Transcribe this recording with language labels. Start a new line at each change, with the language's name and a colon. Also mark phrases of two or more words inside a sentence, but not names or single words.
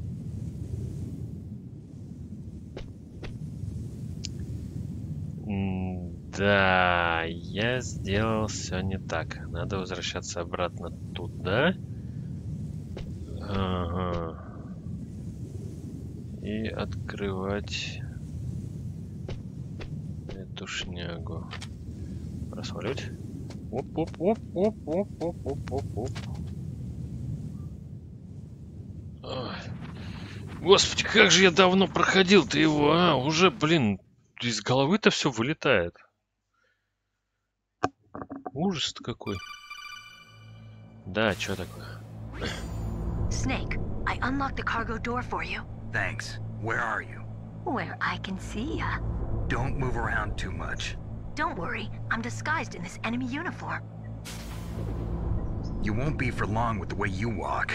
Russian: Да, я сделал все не так. Надо возвращаться обратно туда. Ага. И открывать эту шнягу. Просмотреть. Оп-оп-оп-оп-оп-оп-оп-оп-оп. Господи, как же я давно проходил-то его, а? Уже, блин, из головы-то все вылетает. Ужас-то какой. Да, что такое?
English: Snake, I unlocked the cargo door for you. Thanks. Where are you? Where I can see ya. Don't move around too much. Don't worry, I'm disguised in this enemy uniform. You won't be for long with the way you walk.